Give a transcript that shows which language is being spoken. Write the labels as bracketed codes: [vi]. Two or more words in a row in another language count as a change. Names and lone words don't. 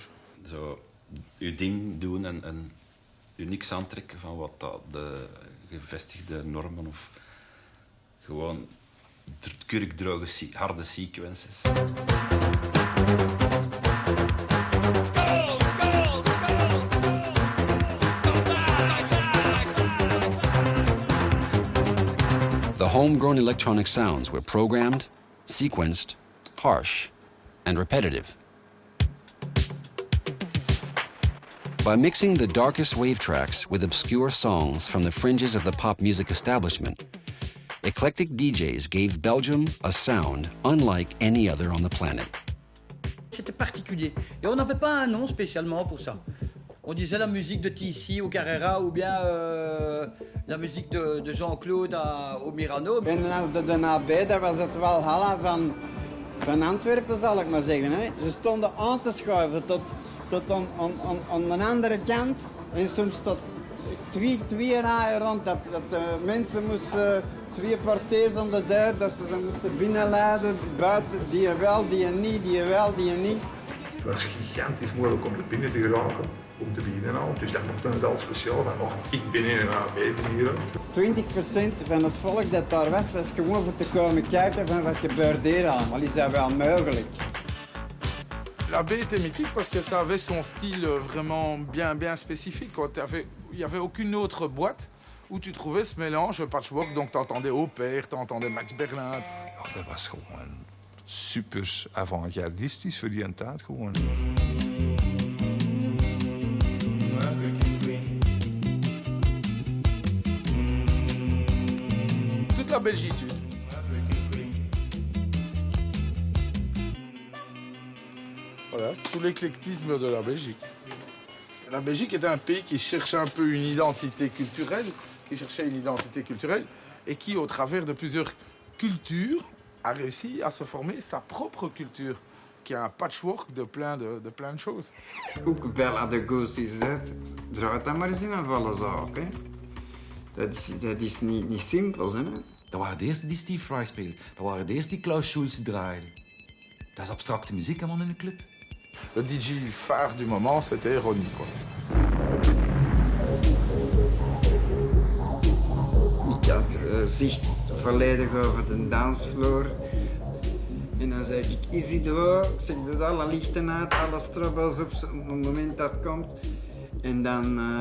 [nl] Zo, je ding doen en je niks aantrekken van wat de gevestigde normen of gewoon kurkdroge, harde sequences. [en] The homegrown electronic sounds were programmed, sequenced, harsh, and repetitive. By mixing the darkest wave tracks with obscure songs from the fringes of the pop music establishment, eclectic DJs gave Belgium a sound unlike any other on the planet. [fr] C'était particulier. Et on n'avait pas un nom spécialement pour ça. On disait la musique de TC au Carrera ou bien la musique de Jean-Claude au Mirano. [nl] En de nabij, dat was het Walhalla van Antwerpen, zal ik maar zeggen. Hè. Ze stonden aan te schuiven tot aan de andere kant. En soms tot twee rijen rond. Dat de mensen moesten twee partijen aan de deur, dat ze moesten binnenleiden, buiten, die wel, die niet, die wel, die niet. Het was gigantisch moeilijk om er binnen te geraken. Om te beginnen al. Dus dat mocht dan wel speciaal van, oh, ik ben in een AB hier. 20% van het volk dat daar was gewoon voor te komen kijken van wat gebeurt hier allemaal. Is dat wel mogelijk? [fr] La B était mythique parce que ça avait son style vraiment bien spécifique. Il n'y avait aucune autre boîte où tu trouvais ce mélange patchwork. Donc tu entendais Opère, tu entendais Max Berlin. [nl] Ja, dat was gewoon super avant-gardistisch voor die tijd gewoon. [fr] Toute la belgitude. Voilà, tout l'éclectisme de la Belgique. La Belgique était un pays qui cherchait un peu une identité culturelle, et qui, au travers de plusieurs cultures, a réussi à se former sa propre culture, qui est un patchwork de plein de choses. [nl] Ook wel aan de goos is dat, draait dat maar eens in een volle zaak. Hè. Dat is niet simpel, hè. Dat waren de eerste die Steve Reich speelden. Dat waren de eerste die Klaus Schulze draaiden. Dat is abstracte muziek, man, in een club. [fr] Le DJ phare du moment, c'était Ronnie, quoi. [nl] Ik had zicht volledig over de dansvloer. En dan zeg ik, is het waar? Ik zeg, dat alle lichten uit, alle strobels op het moment dat het komt.